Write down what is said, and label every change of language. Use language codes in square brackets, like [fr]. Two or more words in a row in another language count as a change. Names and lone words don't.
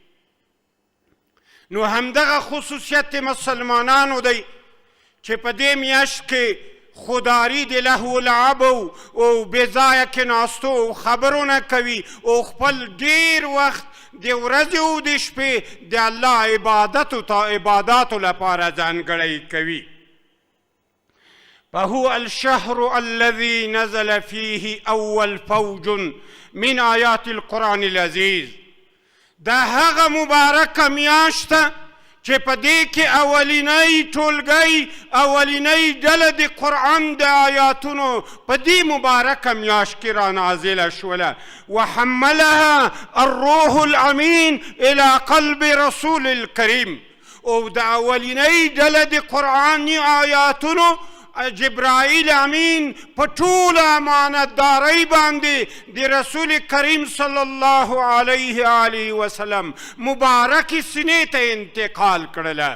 [ps] نو همدغه خصوصیت مسلمانانو دی چې په دې میاشت کې خودداري د لهو لعب او بېځایه کېناستو او خبرو نه کوي او خپل ډېر وخت د ورځې او د شپې د الله عباداتو لپاره ځانګړی کوي. [ar] فهو الشهر الذي نزل فيه أول فوج من آيات القرآن العزيز. [ps] دا هغه مبارکه میاشت ده چې په دې کې اولینی ټولګی، اولینی ډله د قرآن د آیاتونو په دې مبارکه میاشت کې رانازله شوله. [ar] وحملها الروح الامین الى قلب رسول الکریم. [ps] او د اولینی ډله د قرآني آیاتونو جبرائیل امین په ټوله امانتدارۍ باندې د رسول کریم [ar] صلی الله علیه آله وسلم [ps] مبارکې سینې ته انتقال کړله.